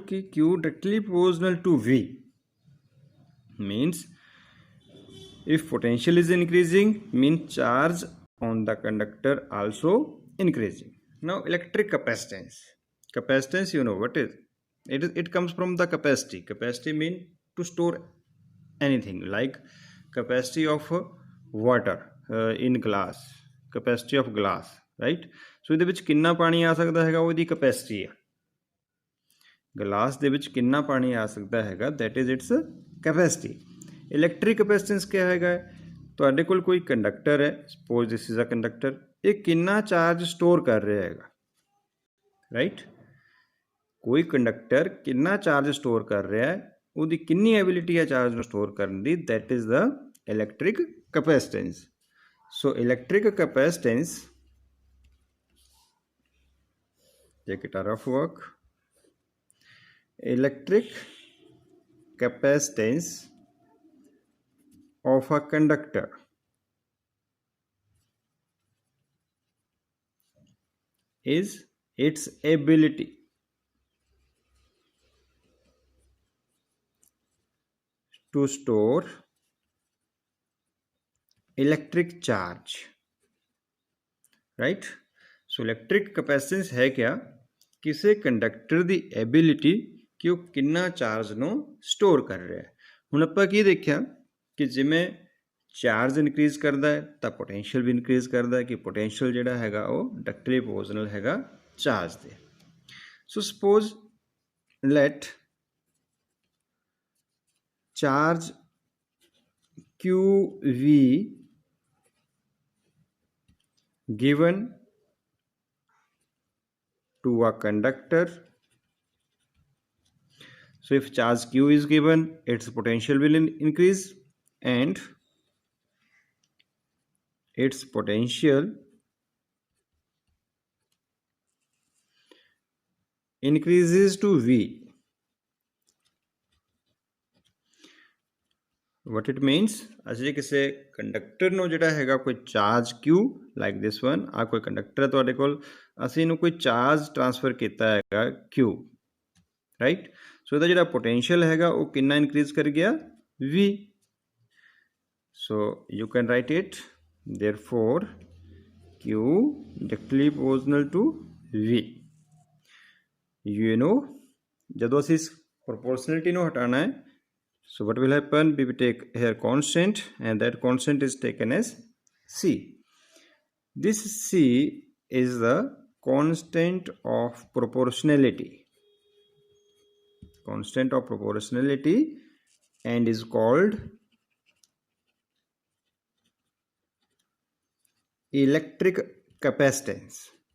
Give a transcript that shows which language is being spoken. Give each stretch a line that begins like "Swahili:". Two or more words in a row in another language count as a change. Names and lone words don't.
English: Ki Q directly proportional to V. Means if potential is increasing, means charge on the conductor also increasing. Now electric capacitance. Capacitance, you know what is? It comes from the capacity. Capacity means to store anything, like capacity of water in glass, capacity of glass, right?
Punjabi: So ਇਹਦੇ ਵਿੱਚ ਕਿੰਨਾ ਪਾਣੀ ਆ ਸਕਦਾ ਹੈਗਾ ਉਹਦੀ capacity ਆ. ਗਲਾਸ ਦੇ ਵਿੱਚ ਕਿੰਨਾ ਪਾਣੀ ਆ ਸਕਦਾ ਹੈਗਾ,
English: that is its capacity. Electric capacitance
Punjabi: क्या ਹੈਗਾ? ਤੁਹਾਡੇ ਕੋਲ ਕੋਈ ਕੰਡਕਟਰ ਹੈ,
English: suppose this is a conductor,
Punjabi: ਇਹ ਕਿੰਨਾ
English: charge store
Punjabi: ਕਰ ਰਿਹਾ ਹੈਗਾ, ਰਾਈਟ? ਕੋਈ ਕੰਡਕਟਰ ਕਿੰਨਾ
English: charge store
Punjabi: ਕਰ ਰਿਹਾ ਹੈ, ਉਹਦੀ ਕਿੰਨੀ ਐਬਿਲਿਟੀ ਹੈ ਚਾਰਜ ਨੂੰ ਸਟੋਰ ਕਰਨ ਦੀ,
English: that is the electric capacitance. So electric capacitance, take it a rough work. Electric capacitance of a conductor is its ability to store electric charge, right? So electric capacitance
Hindi: है क्या?
Punjabi: ਕਿਸੇ ਕੰਡਕਟਰ ਦੀ ਐਬਿਲਿਟੀ ਕਿ ਉਹ ਕਿੰਨਾ ਚਾਰਜ ਨੂੰ ਸਟੋਰ ਕਰ ਰਿਹਾ ਹੈ. ਹੁਣ ਆਪਾਂ ਕੀ ਦੇਖਿਆ ਕਿ ਜਿਵੇਂ
English: charge increase
Punjabi: ਕਰਦਾ ਹੈ ਤਾਂ ਪੋਟੈਂਸ਼ੀਅਲ ਵੀ ਇਨਕਰੀਜ਼ ਕਰਦਾ ਹੈ, ਕਿ ਪੋਟੈਂਸ਼ੀਅਲ ਜਿਹੜਾ ਹੈਗਾ ਉਹ
English: directly proportional
Punjabi: ਹੈਗਾ ਚਾਰਜ ਦੇ.
English: so suppose let charge QV given to a conductor. So if charge Q is given, its potential will increase, and its potential increases to V. What it means?
Punjabi: ਅਸੀਂ ਕਿਸੇ ਕੰਡਕਟਰ ਨੂੰ ਜਿਹੜਾ ਹੈਗਾ ਕੋਈ
English: charge Q like this one,
Punjabi: ਆ ਕੋਈ ਕੰਡਕਟਰ ਹੈ ਤੁਹਾਡੇ ਕੋਲ, ਅਸੀਂ ਇਹਨੂੰ ਕੋਈ
English: charge transfer
Punjabi: ਕੀਤਾ ਹੈਗਾ Q, ਰਾਈਟ? ਸੋ ਇਹਦਾ ਜਿਹੜਾ ਪੋਟੈਂਸ਼ੀਅਲ ਹੈਗਾ ਉਹ ਕਿੰਨਾ ਇਨਕਰੀਜ਼ ਕਰ ਗਿਆ?
English: V. so you can write it, therefore Q directly proportional to V. You know,
Punjabi: ਜਦੋਂ ਅਸੀਂ ਇਸ ਪ੍ਰੋਪੋਰਸ਼ਨਲਿਟੀ ਨੂੰ ਹਟਾਉਣਾ ਹੈ,
English: So what will happen? We will take here constant, and that constant is taken as C. This C is the constant of proportionality. Constant of proportionality, and is called electric capacitance.